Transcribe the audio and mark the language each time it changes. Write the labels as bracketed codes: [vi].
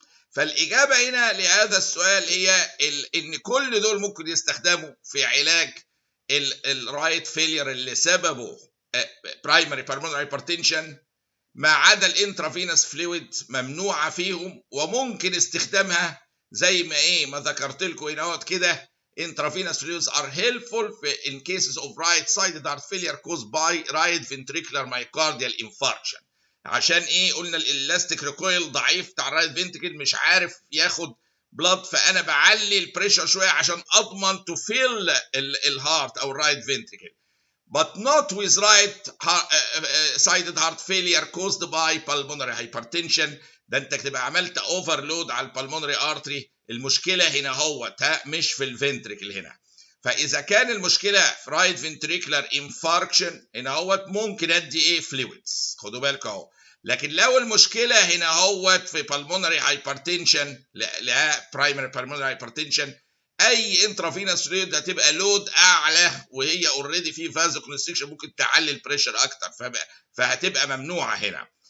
[ar] فالاجابه هنا لهذا السؤال هي ان كل دول ممكن يستخدموا في علاج الرايت فيلير اللي سببه برايمري بالمونري هايبرتنشن، ما عدا الانترافينوس فلويد ممنوعه فيهم، وممكن استخدامها زي ما ذكرت لكم هنا كده. [en] intravenous fluids are helpful in cases of right-sided heart failure caused by right ventricular myocardial infarction. [ar] عشان قلنا الالاستيك ريكويل ضعيف بتاع الرايت فنتريكل مش عارف ياخد بلاد، فانا بعلي البريشر شويه عشان اضمن تو فيل الهارت او الرايت فنتريكل. [en] but not with right-sided heart failure caused by pulmonary hypertension. [ar] ده انت تبقى عملت overload على البلمونري ارتري. المشكله هنا مش في الفنتريكل هنا. فاذا كان المشكله في رايت فنتريكولار انفاركشن هنا ممكن ادي فلويدز، خدوا بالكم اهو. لكن لو المشكله هنا في pulmonary hypertension، لا برايمري pulmonary hypertension، اي انترافينوس فلويد هتبقى لود اعلى وهي اوريدي في فازو كونستريكشن ممكن تعلي البريشر اكتر، فهتبقى ممنوعه هنا.